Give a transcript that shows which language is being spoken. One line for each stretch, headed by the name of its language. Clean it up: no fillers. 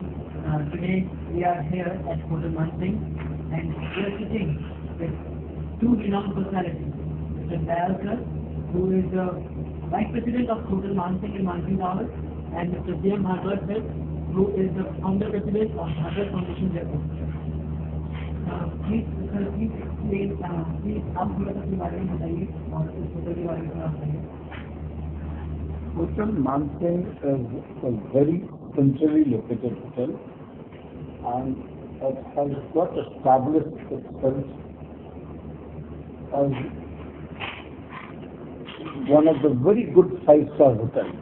English: today we are here at Hotel Mansingh and we are sitting with two renowned personalities. Mr. Dayalkar, who is the Vice President of Hotel Mansingh in Mansingh Towers, and Mr. C.M. Bhargava, who is the Founder President of Bhargava Foundation Jaipur. Please explain, please
Hindi: आप थोड़ा सा अपने बारे में बताइए और इस hotel के बारे में थोड़ा बताइए.
English: Hotel Mansingh is a very centrally located hotel and it has got established itself as one of the very good five-star hotels.